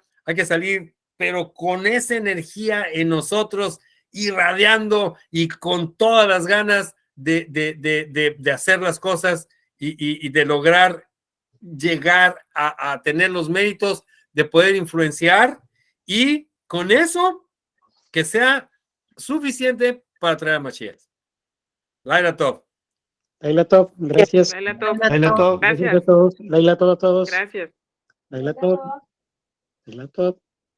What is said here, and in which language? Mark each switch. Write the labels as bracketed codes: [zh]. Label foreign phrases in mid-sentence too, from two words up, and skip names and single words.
[es] Hay que salir, pero con esa energía en nosotros, irradiando y con todas las ganas de hacer las cosas y de lograr llegar a tener los méritos de poder influenciar, y con eso que sea suficiente para traer a Mashiach. [he] לילה טוב. לילה טוב, gracias. לילה טוב. לילה טוב. [es] Gracias a Gracias. todos. [he] לילה טוב [es] a todos. Gracias. [he] לילה טוב לילה טוב.